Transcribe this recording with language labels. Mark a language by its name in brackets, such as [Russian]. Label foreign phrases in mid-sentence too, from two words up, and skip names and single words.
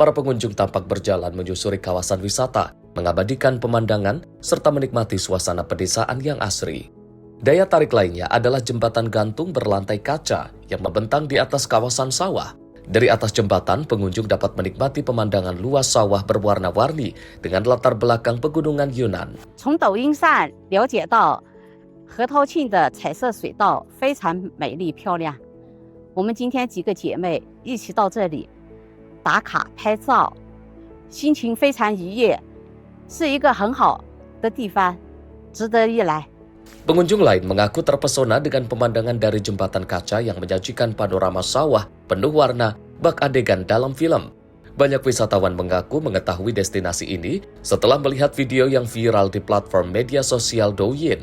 [Indonesian] Para pengunjung tampak berjalan menyusuri kawasan wisata, mengabadikan pemandangan, serta menikmati suasana pedesaan yang asri. Daya tarik lainnya adalah jembatan gantung berlantai kaca yang membentang di atas kawasan sawah. Dari atas jembatan, pengunjung dapat menikmati pemandangan luas sawah berwarna-warni dengan latar belakang pegunungan Yunan. [Chinese] 从抖音上了解到河头庆的彩色水道非常美丽漂亮。我们今天几个姐妹一起到这里打卡拍照，心情非常愉悦，是一个很好的地方，值得一来。 [Indonesian] Pengunjung lain mengaku terpesona dengan pemandangan dari jembatan kaca yang menyajikan panorama sawah penuh warna bak adegan dalam film. Banyak wisatawan mengaku mengetahui destinasi ini setelah melihat video yang viral di platform media sosial Douyin.